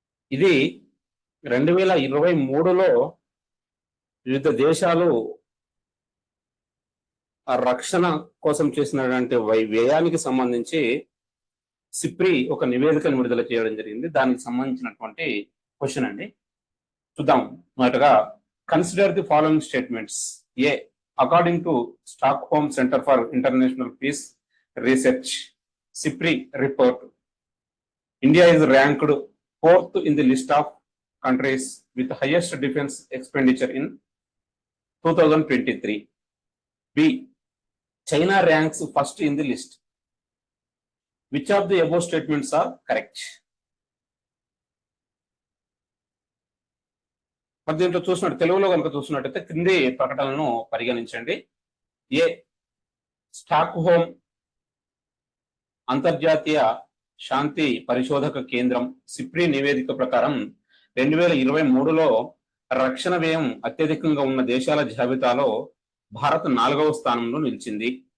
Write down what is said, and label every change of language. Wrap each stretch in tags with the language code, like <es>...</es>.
<te>ఇది 2023లో వివిధ దేశాలు రక్షణ కోసం చేసినటువంటి వ్యయానికి సంబంధించి సిప్రి ఒక నివేదికను విడుదల చేయడం జరిగింది. దానికి సంబంధించినటువంటి క్వశ్చన్ అండి. చూద్దాం. మొదటగా</te> <en>Consider the following statements. A, according to Stockholm Center for International Peace Research SIPRI report, India is ranked 4th in the list of countries with the highest defense expenditure in 2023. B, China ranks first in the list. Which of the above statements are correct?</en> <te>మరి దీంట్లో చూసినట్టు తెలుగులో కనుక చూసినట్టయితే క్రింది ప్రకటనలను పరిగణించండి. ఏ, Stockholm అంతర్జాతీయ శాంతి పరిశోధక కేంద్రం సిప్రి నివేదిక ప్రకారం 2023లో రక్షణ వ్యయం అత్యధికంగా ఉన్న దేశాల జాబితాలో భారత్ 4వ స్థానంలో నిలిచింది.</te>